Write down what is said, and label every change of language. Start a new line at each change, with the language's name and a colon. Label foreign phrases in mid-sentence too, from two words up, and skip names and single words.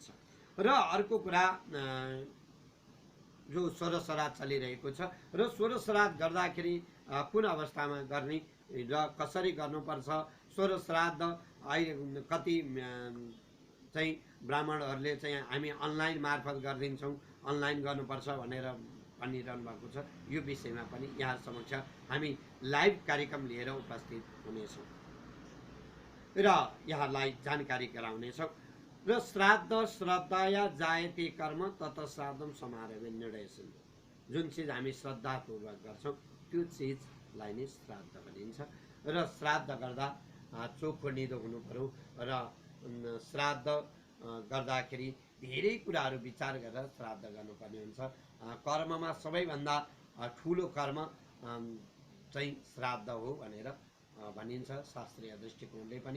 Nepali: र अर्को कुरा, जो 16 श्राद्ध चलिरहेको छ र 16 श्राद्ध गर्दाखेरि कुन अवस्थामा गर्ने र कसरी गर्नुपर्छ, 16 श्राद्ध अहिले कति चाहिँ ब्राह्मणहरूले चाहिँ हामी अनलाइन मार्फत गरिदिन्छौँ, अनलाइन गर्नुपर्छ भनेर भनिरहनु भएको छ। यो विषयमा पनि यहाँ समक्ष हामी लाइभ कार्यक्रम लिएर उपस्थित हुनेछौँ र यहाँलाई जानकारी गराउनेछौँ।
Sanskrit: र श्राद्ध श्रद्धाया जायते कर्म तत श्राद्धम समारोह निर्णयसन,
Nepali: जुन चिज हामी श्रद्धापूर्वक गर्छौँ त्यो चिजलाई नै श्राद्ध भनिन्छ। र श्राद्ध गर्दा चोखो निदो हुनु पर्यो र श्राद्ध गर्दाखेरि धेरै कुराहरू विचार गरेर श्राद्ध गर्नुपर्ने हुन्छ। कर्ममा सबैभन्दा ठुलो कर्म चाहिँ श्राद्ध हो भनेर भनिन्छ शास्त्रीय दृष्टिकोणले पनि।